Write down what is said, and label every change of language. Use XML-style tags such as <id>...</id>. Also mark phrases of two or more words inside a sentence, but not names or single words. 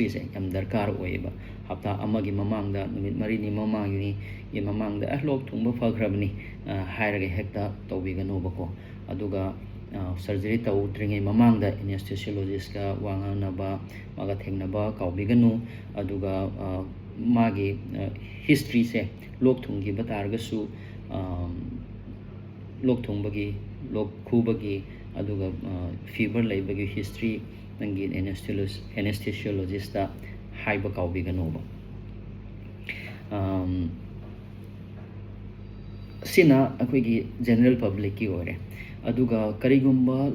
<mni>se yam darkar oiba hapta amagi mamangda numit marini mamangni ye mamangda lok thungba phagrabni hairaga hekta tawbigano bako aduga surgery tawdringai mamangda anesthesiologist ka wanganaba maga thengnaba kaubiganu aduga magi history se lok thunggi batargasu lok thungbagi lok khubagi aduga fever laibagi history nangi anesthesiologist ta haiba kaubiganoba sina akoigi</mni> <en>general public</en> <mni>ki ore aduga karigumba</mni>